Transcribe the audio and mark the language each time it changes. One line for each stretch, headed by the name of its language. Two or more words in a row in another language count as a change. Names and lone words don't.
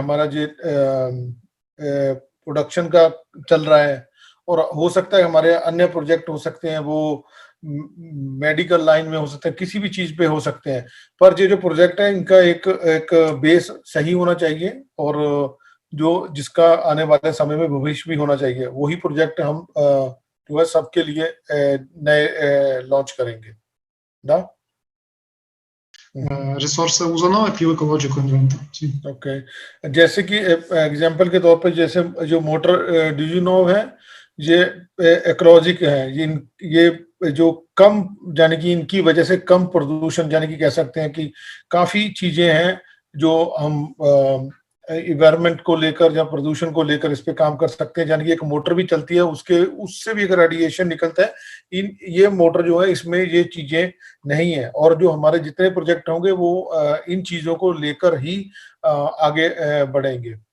Hindi: हमारा जो प्रोडक्शन का चल रहा है, और हो सकता है हमारे अन्य प्रोजेक्ट हो सकते हैं वो
English: medical line
Hindi: में हो सकते हैं, किसी भी चीज पे हो सकते हैं, पर ये जो प्रोजेक्ट है इनका एक बेस सही होना चाहिए और जो जिसका आने वाले समय में भविष्य भी होना चाहिए, वही प्रोजेक्ट हम जो है सबके लिए नए लॉन्च करेंगे।
Italian: Risorse usano è più ecologico in realtà. Sì.
Hindi: ओके, जैसे कि एग्जांपल के तौर पर जैसे जो मोटर डिजिनोव है ये इकोलॉजिक है, ये जो कम यानी कि इनकी वजह से कम प्रदूषण यानी कि कह सकते हैं कि काफी चीजें हैं जो हम इन्वायरमेंट को लेकर या प्रदूषण को लेकर इस पे काम कर सकते हैं, यानी कि एक मोटर भी चलती है उससे भी अगर रेडिएशन निकलता है, ये मोटर जो है इसमें ये चीजें नहीं है, और जो हमारे जितने प्रोजेक्ट होंगे वो इन चीजों को लेकर ही आगे बढ़ेंगे।